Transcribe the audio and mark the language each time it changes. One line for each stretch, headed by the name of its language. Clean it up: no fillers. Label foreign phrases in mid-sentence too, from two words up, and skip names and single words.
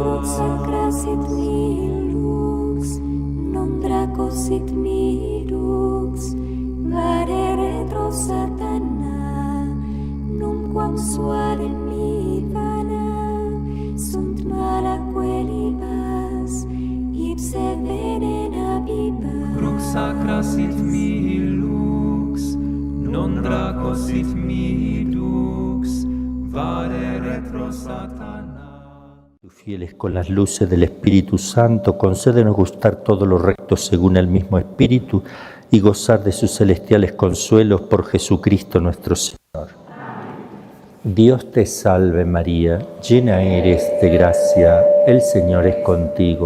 Latin: Crux sacra sit mihi lux, non draco sit mihi lux, vade retro satana, numquam suade mihi vana, sunt malaque libas, ipse venena bibas. Crux sacra sit mihi lux, non draco sit mihi lux, vade retro satana.
Spanish: Fieles con las luces del Espíritu Santo, concédenos gustar todo lo recto según el mismo Espíritu y gozar de sus celestiales consuelos por Jesucristo nuestro Señor. Dios te salve María, llena eres de gracia, el Señor es contigo.